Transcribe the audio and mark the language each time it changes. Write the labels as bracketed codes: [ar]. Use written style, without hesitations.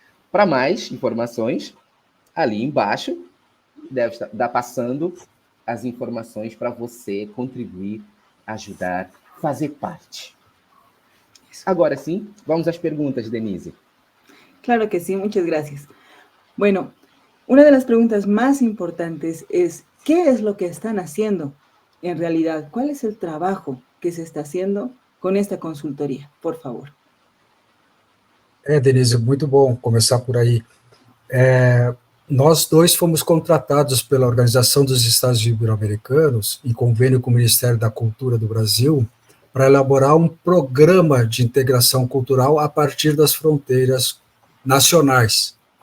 [pt] Para mais informações, ali embaixo, deve estar passando as informações para você contribuir, ajudar, fazer parte. Agora sim, vamos às perguntas, Denise. [es] Claro que sí, muchas gracias. Bueno, una de las preguntas más importantes es, ¿qué es lo que están haciendo en realidad? ¿Cuál es el trabajo que se está haciendo con esta consultoría? Por favor. [pt] Denise, muito bom começar por aí. Nós dois fomos contratados pela Organização dos Estados Ibero-Americanos, em convênio com o Ministério da Cultura do Brasil, para elaborar um programa de integração cultural a partir das fronteiras nacionais.